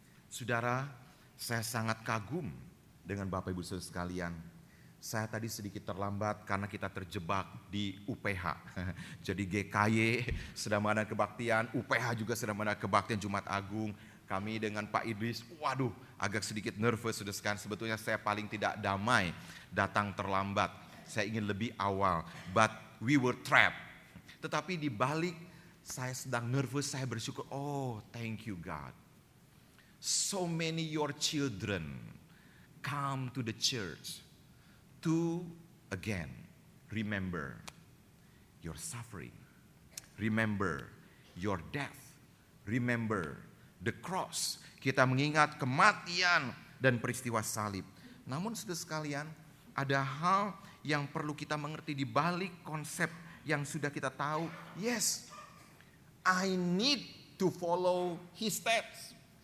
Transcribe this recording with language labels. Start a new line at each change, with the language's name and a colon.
Indonesian: Saudara, saya sangat kagum dengan Bapak Ibu saudara sekalian. Saya tadi sedikit terlambat karena kita terjebak di UPH. Jadi GKY sedang mengadakan kebaktian, UPH juga sedang mengadakan kebaktian Jumat Agung. Kami dengan Pak Idris, waduh, agak sedikit nervous sudah sekarang. Sebetulnya saya paling tidak damai datang terlambat. Saya ingin lebih awal, but we were trapped. Tetapi di balik saya sedang nervous, saya bersyukur, oh thank you God.
English: So many your children come to the church to again remember your suffering. Remember your death. Remember the cross.
Indonesian: Kita mengingat kematian dan peristiwa salib. Namun saudara sekalian, ada hal yang perlu kita mengerti di balik konsep yang sudah kita tahu.
English: Yes, I need to follow his steps.